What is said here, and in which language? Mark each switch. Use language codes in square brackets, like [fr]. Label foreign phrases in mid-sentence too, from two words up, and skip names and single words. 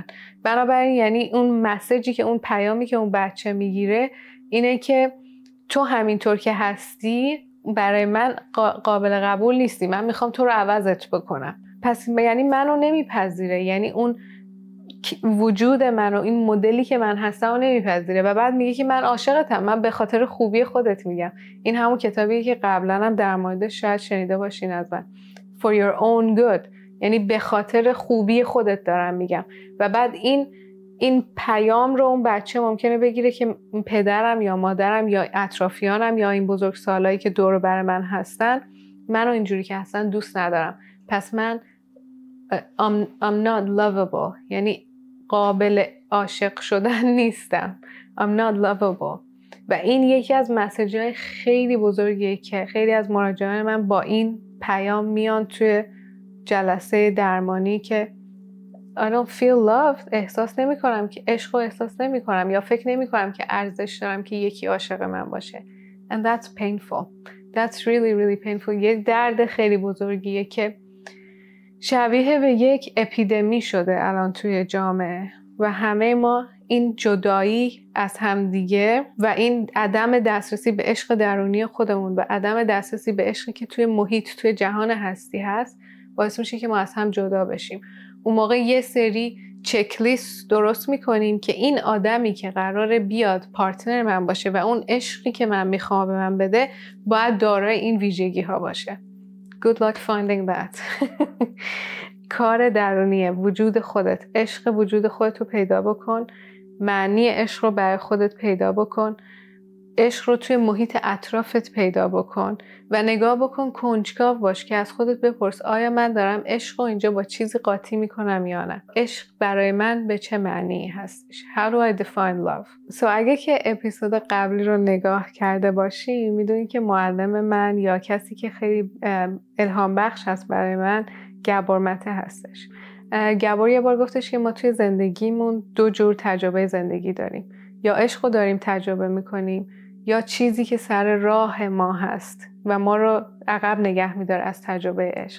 [fa] بنابراین یعنی اون مسیجی که اون پیامی که اون بچه میگیره اینه که تو همینطور که هستی برای من قابل قبول نیستی، من میخوام تو رو عوضت بکنم. پس یعنی منو نمیپذیره، یعنی اون وجود منو، این مدلی که من هستم رو نمیپذیره و بعد میگه که من عاشقتم، من به خاطر خوبی خودت میگم. این همون کتابیه که قبلا هم در موردش شاید شنیده باشین از من، [en] For your own good، [fa] یعنی به خاطر خوبی خودت دارم میگم. و بعد این پیام رو اون بچه ممکنه بگیره که پدرم یا مادرم یا اطرافیانم یا این بزرگسالایی که دور بر من هستن منو اینجوری که هستن دوست ندارم، پس من [en] I'm not lovable، [fa] یعنی قابل عاشق شدن نیستم. I'm not lovable. و این یکی از مسیج‌های خیلی بزرگیه که خیلی از مراجعان من با این پیام میان توی جلسه درمانی که [en] I don't feel loved، [fa] احساس نمی کنم که عشق رو احساس نمی کنم یا فکر نمی کنم که ارزش دارم که یکی عاشق من باشه. [en] And that's painful. That's really really painful. [fa] یه درد خیلی بزرگیه که شبیه به یک اپیدمی شده الان توی جامعه و همه ما این جدایی از همدیگه و این عدم دسترسی به عشق درونی خودمون و عدم دسترسی به عشقی که توی محیط، توی جهان هستی هست، باعث میشه که ما از هم جدا بشیم. اون موقع یه سری چک لیست درست میکنیم که این آدمی که قراره بیاد پارتنر من باشه و اون عشقی که من میخوام به من بده باید دارای این ویژگی ها باشه. [en] Good luck finding that. [fa] کار درونیه، وجود خودت، عشق وجود خودت رو پیدا بکن، معنی عشق رو برای خودت پیدا بکن، عشق رو توی محیط اطرافت پیدا بکن و نگاه بکن، کنجکاو باش که از خودت بپرس آیا من دارم عشق رو اینجا با چیزی قاطی میکنم یا نه؟ عشق برای من به چه معنی هستش؟ [en] How do I define love? [fa] اگه که اپیزود قبلی رو نگاه کرده باشی میدونی که معلم من یا کسی که خیلی الهام بخش هست برای من گبور مته هستش. گبور یه بار گفتش که ما توی زندگیمون 2 جور تجربه زندگی داریم، یا عشق رو داریم تجربه میکنیم یا چیزی که سر راه ما هست و ما رو عقب نگه میداره از تجربه عشق.